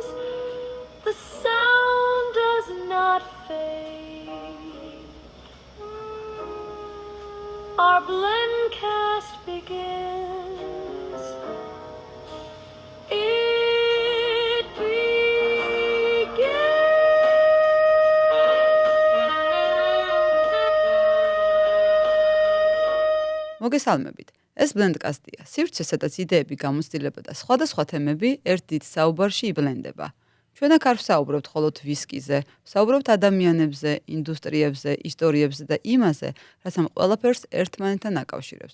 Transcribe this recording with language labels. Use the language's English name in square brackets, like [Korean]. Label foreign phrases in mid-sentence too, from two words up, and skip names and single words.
[English] The sound does not fade. Our blendcast begins. It begins. [Georgian] მოგესალმებით. ეს ბლენდკასტია. სივრცე, სადაც იდეები, გამოცდილება და სხვადასხვა თემები ერთ დიდ საუბარში იბლენდება. ჩვენ აქ არ ვსაუბრობთ მხოლოდ ვისკიზე, ვსაუბრობთ ადამიანებზე, ინდუსტრიებზე, ისტორიებზე და იმაზე, რაც ამ ყველაფერს ერთმანეთთან აკავშირებს.